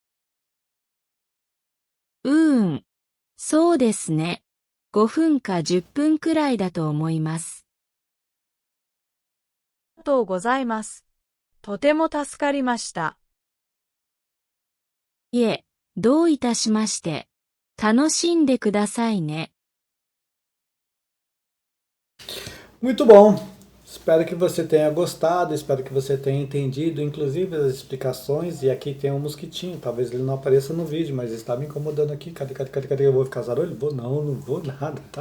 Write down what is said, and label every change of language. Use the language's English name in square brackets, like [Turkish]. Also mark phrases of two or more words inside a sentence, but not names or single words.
[Japanese] そうですね。5分か10分くらいだと思います。ありがとうございます。とても助かりました。いえ、どういたしまして。楽しんでくださいね。 [Portuguese] Muito bom. Espero que você tenha gostado, espero que você tenha entendido, inclusive as explicações. E aqui tem um mosquitinho, talvez ele não apareça no vídeo, mas está me incomodando aqui. Cadê? Eu vou ficar zarolho? Vou não, não vou nada, tá?